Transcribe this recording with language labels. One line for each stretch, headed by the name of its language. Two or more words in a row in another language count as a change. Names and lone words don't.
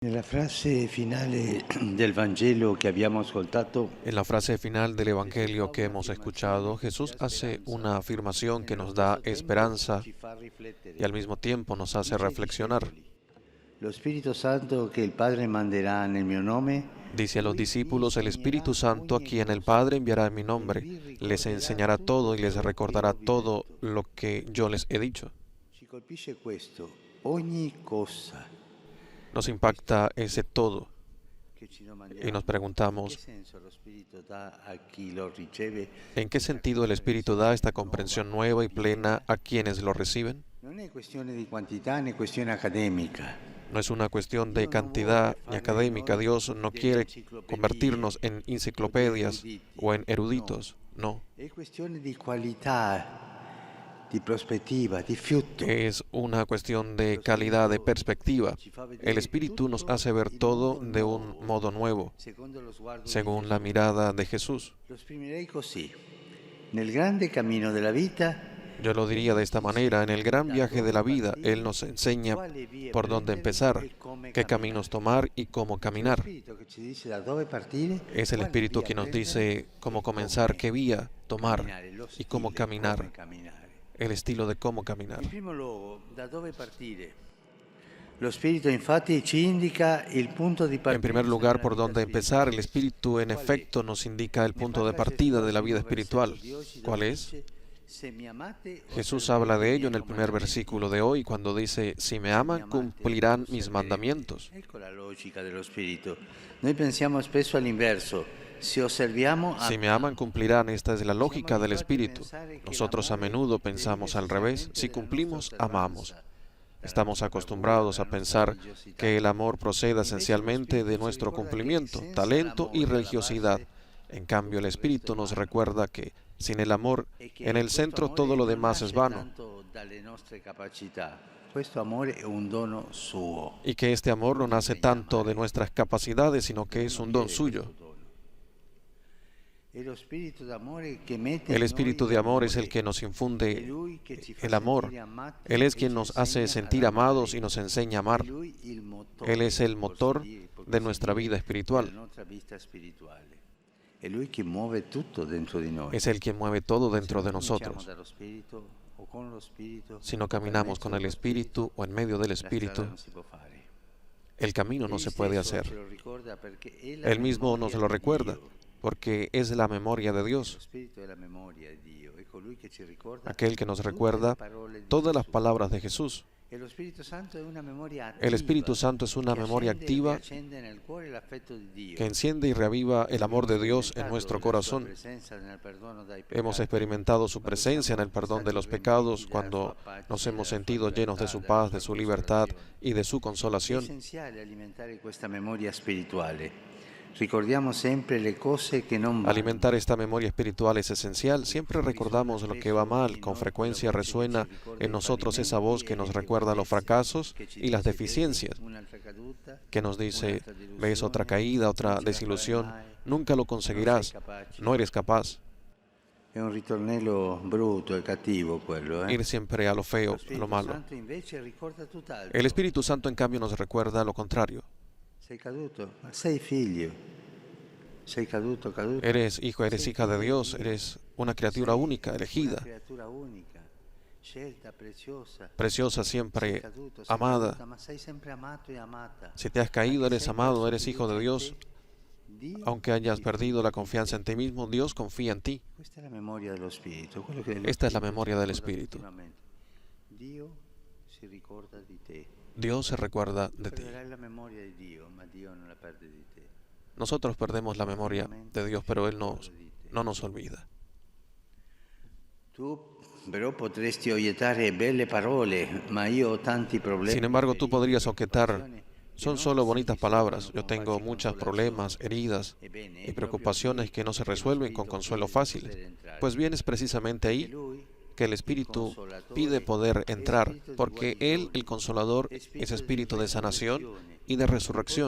Italian: Nella frase finale del Vangelo che abbiamo ascoltato,
Spanish: En la frase final del Evangelio que hemos escuchado, Jesús hace una afirmación que nos da esperanza
Italian: ci fa
Spanish: y
Italian: riflettere.
Spanish: al mismo tiempo nos hace
Italian: Dice ai
Spanish: reflexionar.
Italian: discepoli: Lo Spirito Santo che il Padre manderà nel mio nome,
Spanish: Dice a los
Italian: lui vi
Spanish: discípulos, el Espíritu
Italian: insegnerà
Spanish: Santo a
Italian: ogni
Spanish: quien el
Italian: cosa
Spanish: Padre enviará en mi
Italian: e
Spanish: nombre,
Italian: vi
Spanish: les
Italian: ricorderà
Spanish: enseñará
Italian: tutto
Spanish: todo y les
Italian: quello che
Spanish: recordará
Italian: io vi ho
Spanish: todo
Italian: detto.
Spanish: lo que yo les he dicho.
Italian: Ci colpisce questo, ogni cosa
Spanish: Nos
Italian: questo
Spanish: impacta ese todo
Italian: che ci
Spanish: y nos
Italian: domandiamo. In che
Spanish: preguntamos,
Italian: senso lo Spirito dà a chi lo riceve
Spanish: ¿en qué
Italian: questa
Spanish: sentido el Espíritu da esta
Italian: comprensione nuova
Spanish: comprensión
Italian: e
Spanish: nueva y plena
Italian: piena?
Spanish: a quienes lo reciben?
Italian: Non è questione di quantità né questione accademica.
Spanish: No es una cuestión de
Italian: Dio non vuole
Spanish: cantidad ni
Italian: fare di
Spanish: académica.
Italian: noi
Spanish: Dios no
Italian: delle
Spanish: quiere
Italian: enciclopedie
Spanish: convertirnos en
Italian: o di
Spanish: enciclopedias
Italian: eruditi.
Spanish: o en
Italian: No,
Spanish: eruditos. No,
Italian: è questione di qualità, di prospettiva, di fiuto.
Spanish: es una cuestión de
Italian: Lo
Spanish: calidad, de
Italian: Spirito
Spanish: perspectiva.
Italian: ci fa
Spanish: El
Italian: vedere
Spanish: Espíritu nos
Italian: tutto
Spanish: hace ver
Italian: in un
Spanish: todo
Italian: modo
Spanish: de un
Italian: nuovo,
Spanish: modo nuevo,
Italian: secondo lo sguardo di
Spanish: según la
Italian: Gesù.
Spanish: mirada de Jesús.
Italian: Lo esprimerei così. Nel grande cammino della vita,
Spanish: Yo lo diría de
Italian: Gesù
Spanish: esta
Italian: ci
Spanish: manera, en
Italian: insegna
Spanish: el gran
Italian: da
Spanish: viaje de
Italian: dove
Spanish: la vida, Él
Italian: partire,
Spanish: nos enseña
Italian: quali vie
Spanish: por dónde
Italian: prendere
Spanish: empezar,
Italian: e come
Spanish: qué caminos
Italian: camminare.
Spanish: tomar y cómo
Italian: È lo
Spanish: caminar.
Italian: Spirito che ci dice da dove partire,
Spanish: Es el
Italian: quale
Spanish: Espíritu
Italian: via
Spanish: que nos
Italian: prendere
Spanish: dice cómo
Italian: e
Spanish: comenzar,
Italian: come
Spanish: qué vía tomar
Italian: camminare, lo
Spanish: y cómo
Italian: stile come
Spanish: caminar,
Italian: camminare.
Spanish: el estilo de cómo caminar.
Italian: In primo luogo, da dove partire? Lo Spirito infatti ci indica il punto di
Spanish: En primer
Italian: partenza
Spanish: lugar,
Italian: nella
Spanish: por
Italian: vita
Spanish: dónde empezar, el
Italian: spirituale.
Spanish: Espíritu en
Italian: Qual è?
Spanish: efecto nos indica el
Italian: Ne
Spanish: punto de
Italian: parla
Spanish: partida
Italian: Gesù
Spanish: de
Italian: al
Spanish: la vida
Italian: primo versetto
Spanish: espiritual.
Italian: di oggi
Spanish: ¿Cuál
Italian: dove
Spanish: es?
Italian: dice se mi amate
Spanish: Jesús habla
Italian: osserverete i
Spanish: de ello
Italian: miei
Spanish: en el primer
Italian: comandamenti.
Spanish: versículo de hoy cuando dice, si me
Italian: Se mi
Spanish: aman,
Italian: amate
Spanish: cumplirán mis
Italian: osserverete.
Spanish: mandamientos.
Italian: Ecco la logica dello Spirito. Noi pensiamo spesso all'inverso. Se osserviamo,
Spanish: Si me aman,
Italian: amiamo.
Spanish: cumplirán. Esta es la
Italian: Siamo
Spanish: lógica del
Italian: abituati a
Spanish: Espíritu.
Italian: pensare che
Spanish: Nosotros a
Italian: l'amore
Spanish: menudo
Italian: deriva
Spanish: pensamos al revés.
Italian: essenzialmente
Spanish: Si
Italian: dalla nostra
Spanish: cumplimos, amamos.
Italian: osservanza, dalla
Spanish: Estamos
Italian: nostra bravura,
Spanish: acostumbrados
Italian: dalla
Spanish: a
Italian: nostra
Spanish: pensar
Italian: religiosità.
Spanish: que el amor proceda
Italian: Invece lo
Spanish: esencialmente de
Italian: Spirito ci
Spanish: nuestro
Italian: ricorda che
Spanish: cumplimiento,
Italian: senza
Spanish: talento y
Italian: l'amore alla
Spanish: religiosidad.
Italian: base
Spanish: En cambio, el
Italian: tutto il resto
Spanish: Espíritu
Italian: è
Spanish: nos
Italian: vano.
Spanish: recuerda que sin el amor
Italian: E
Spanish: en
Italian: che
Spanish: el
Italian: questo
Spanish: centro todo
Italian: amore
Spanish: lo
Italian: non
Spanish: demás es
Italian: nasce
Spanish: vano.
Italian: tanto dalle nostre capacità. Questo amore è un dono suo.
Spanish: Y que este amor no
Italian: Lui ci
Spanish: nace
Italian: insegna a
Spanish: tanto de
Italian: amare.
Spanish: nuestras capacidades, sino que es
Italian: Dobbiamo
Spanish: un don
Italian: chiedere
Spanish: suyo.
Italian: questo dono. È lo spirito d'amore che mette
Spanish: El
Italian: in noi
Spanish: Espíritu de amor es el
Italian: l'amore.
Spanish: que nos
Italian: È
Spanish: infunde
Italian: Lui che ci fa
Spanish: el amor.
Italian: sentire amati
Spanish: Él es
Italian: e
Spanish: quien
Italian: ci
Spanish: nos hace
Italian: insegna ad
Spanish: sentir amados y
Italian: amare.
Spanish: nos enseña a
Italian: È
Spanish: amar.
Italian: Lui il
Spanish: Él
Italian: motore,
Spanish: es el motor
Italian: può
Spanish: de
Italian: così
Spanish: nuestra vida
Italian: dire, della
Spanish: espiritual.
Italian: nostra vita spirituale. È Lui che muove tutto dentro di noi.
Spanish: Es el quien mueve todo
Italian: Se
Spanish: dentro
Italian: non
Spanish: de
Italian: cominciamo
Spanish: nosotros.
Italian: dallo Spirito o con lo Spirito
Spanish: Si no
Italian: o per
Spanish: caminamos
Italian: mezzo
Spanish: con el
Italian: dello Spirito,
Spanish: Espíritu o en medio del
Italian: la strada
Spanish: Espíritu,
Italian: non si può fare.
Spanish: el camino no
Italian: Egli
Spanish: se puede
Italian: stesso ce
Spanish: hacer.
Italian: lo ricorda perché è la
Spanish: Él mismo nos
Italian: memoria
Spanish: lo
Italian: di
Spanish: recuerda,
Italian: Dio.
Spanish: porque es la memoria de
Italian: Lo
Spanish: Dios,
Italian: Spirito è la memoria di Dio, è colui che ci ricorda
Spanish: aquel que nos
Italian: tutte le
Spanish: recuerda
Italian: parole di
Spanish: todas las
Italian: Gesù.
Spanish: palabras de Jesús.
Italian: E lo Spirito Santo è una memoria
Spanish: El
Italian: attiva
Spanish: Espíritu Santo es una
Italian: che
Spanish: memoria
Italian: accende e
Spanish: activa
Italian: riaccende nel cuore l'affetto di Dio.
Spanish: que enciende y reaviva el amor de
Italian: Abbiamo
Spanish: Dios en
Italian: sperimentato
Spanish: nuestro
Italian: la sua
Spanish: corazón.
Italian: presenza nel perdono dai
Spanish: Hemos
Italian: peccati.
Spanish: experimentado su
Italian: Quando
Spanish: presencia en
Italian: siamo
Spanish: el perdón de
Italian: stati
Spanish: los
Italian: riempiti
Spanish: pecados,
Italian: dalla
Spanish: cuando
Italian: sua pace,
Spanish: nos hemos
Italian: della sua
Spanish: sentido llenos de
Italian: libertà,
Spanish: su
Italian: della
Spanish: paz,
Italian: sua
Spanish: de su libertad
Italian: consolazione.
Spanish: y de su
Italian: È
Spanish: consolación.
Italian: essenziale alimentare questa memoria spirituale. Ricordiamo sempre le cose che non vanno.
Spanish: Alimentar esta memoria espiritual es esencial. Siempre recordamos lo que va mal. Con frecuencia resuena en nosotros esa voz que nos recuerda los fracasos y las deficiencias, que nos dice, ves otra caída, otra desilusión, nunca lo conseguirás, no eres capaz.
Italian: È un ritornello brutto e cattivo quello,
Spanish: Ir siempre a lo feo,
Italian: Lo
Spanish: a lo
Italian: Spirito
Spanish: malo.
Italian: Santo invece ricorda tutt'altro.
Spanish: El Espíritu Santo, en cambio, nos recuerda lo contrario.
Italian: Sei caduto, ma sei figlio. Sei caduto, caduto.
Spanish: Eres hijo, eres
Italian: Sei
Spanish: hija de
Italian: figlio
Spanish: Dios,
Italian: Dio.
Spanish: eres una criatura
Italian: Sei
Spanish: única,
Italian: una
Spanish: elegida,
Italian: creatura unica, scelta, preziosa.
Spanish: preciosa,
Italian: Sei
Spanish: siempre
Italian: caduto, sei
Spanish: amada.
Italian: caduta, ma sei sempre amato e amata.
Spanish: Si te has caído,
Italian: Anche
Spanish: eres
Italian: se hai
Spanish: amado,
Italian: perso
Spanish: eres hijo de
Italian: fiducia in
Spanish: Dios.
Italian: te, Dio
Spanish: Aunque hayas
Italian: si
Spanish: perdido
Italian: fida
Spanish: la
Italian: di
Spanish: confianza
Italian: te.
Spanish: en ti mismo, Dios confía en ti.
Italian: Questa è la memoria dello Spirito, quello che lo
Spanish: Esta es la
Italian: Spirito ci
Spanish: memoria del
Italian: ricorda
Spanish: Espíritu.
Italian: continuamente. Dio si ricorda di te.
Spanish: Dios se recuerda de ti.
Italian: Perderai la memoria di Dio, ma Dio non la perde di te.
Spanish: Nosotros perdemos la memoria de Dios, pero Él
Italian: Ricorda di te.
Spanish: no nos olvida.
Italian: Tu però potresti oiettare belle parole, ma io ho tanti problemi.
Spanish: Sin embargo, tú podrías objetar,
Italian: preoccupazioni, che
Spanish: son
Italian: non
Spanish: solo
Italian: si
Spanish: bonitas
Italian: risolvono
Spanish: palabras. Yo
Italian: con
Spanish: tengo
Italian: facili
Spanish: muchos
Italian: consolazioni.
Spanish: problemas, heridas
Italian: Ebbene,
Spanish: y
Italian: è proprio
Spanish: preocupaciones
Italian: qui
Spanish: que no se
Italian: che lo
Spanish: resuelven con
Italian: Spirito
Spanish: consuelo
Italian: chiede di
Spanish: fácil.
Italian: poter entrare.
Spanish: Pues bien, es precisamente
Italian: Perché
Spanish: ahí
Italian: Lui,
Spanish: que el
Italian: il
Spanish: Espíritu
Italian: Consolatore,
Spanish: pide poder
Italian: è
Spanish: entrar,
Italian: spirito di
Spanish: porque Él,
Italian: guarigione,
Spanish: el Consolador,
Italian: è
Spanish: es espíritu de sanación
Italian: resurrezione,
Spanish: y de
Italian: può
Spanish: resurrección,